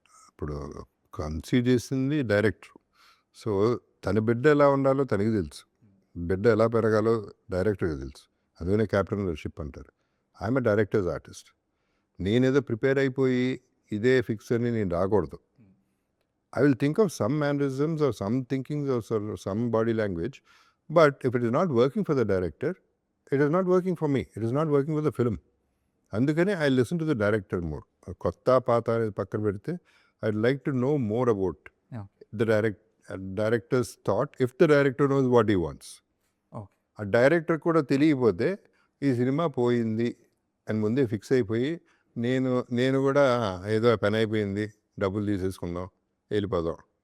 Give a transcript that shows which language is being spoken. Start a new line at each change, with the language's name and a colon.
Telugu: ఇప్పుడు కన్సీవ్ చేసింది director. So తన బిడ్డ ఎలా ఉండాలో తనకి తెలుసు. బిడ్డ ఎలా పెరగాలో డైరెక్టర్కి తెలుసు. అదే క్యాప్టెన్షిప్ అంటారు.
English: I'm a director's artist.
Telugu: నేనేదో ప్రిపేర్ అయిపోయి ఇదే ఫిక్స్ అని నేను రాకూడదు.
English: I will think of some mannerisms or some thinkings or some body language, but if it is not working for the director, it is not working for me. It is not working for the film.
Telugu: అందుకని
English: I listen to the director more.
Telugu: కొత్త పాత అనేది పక్కన పెడితే
English: I like to know more about the director's thought if the director knows what he wants.
Telugu: ఆ director కూడా తెలియకపోతే ఈ సినిమా పోయింది అని ముందే ఫిక్స్ అయిపోయి నేను కూడా ఏదో పని అయిపోయింది, డబ్బులు తీసేసుకుందాం, వెళ్ళిపోదాం.